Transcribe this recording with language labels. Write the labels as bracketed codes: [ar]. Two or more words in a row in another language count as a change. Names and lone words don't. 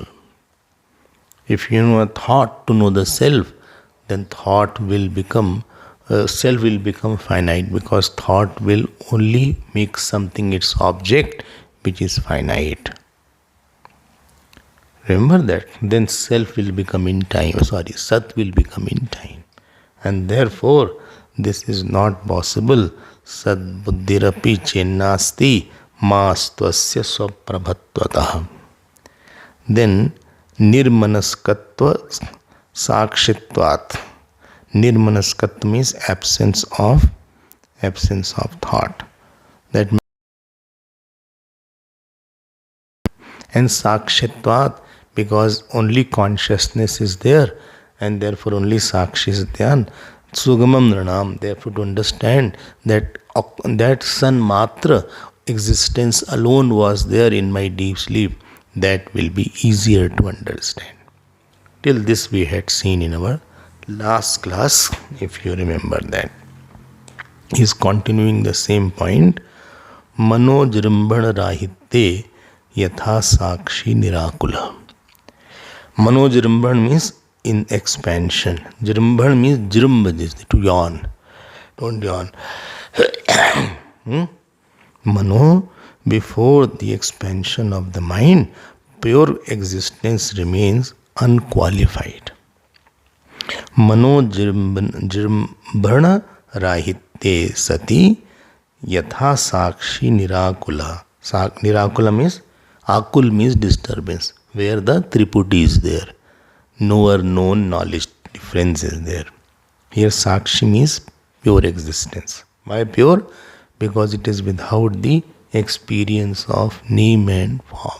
[en] If you know a thought to know the self, then self will become finite, because thought will only make something its object, which is finite. Remember that. Then self will become in time. Sat will become in time. And therefore, this is not possible. [sa] Sad buddhirapi chennasti mastvasya swaprabhatvatah. Then nirmanaskatva sakshitvat. [en] Nirmanaskatva means absence of thought. That means, and sakshitvat, because only consciousness is there, and therefore only Sakshi is dhyan. [sa] Sugamam Nranam, [en] therefore to understand that San Matra existence alone was there in my deep sleep, that will be easier to understand. Till this we had seen in our last class, if you remember that. He is continuing the same point. [sa] Mano jrimbhana rahitte yatha sakshi nirakula. Mano jrimbhana [en] means in expansion. Jrimbhana means jrimbha, to yawn. Don't yawn. Mano, before the expansion of the mind, pure existence remains unqualified. [sa] Mano jrimbhana rahitte sati yatha sakshi nirakula. [en] Nirakula means, akul means disturbance, where the triputi is there. Knower, known, knowledge, difference is there. Here Sakshi means pure existence. Why pure? Because it is without the experience of name and form.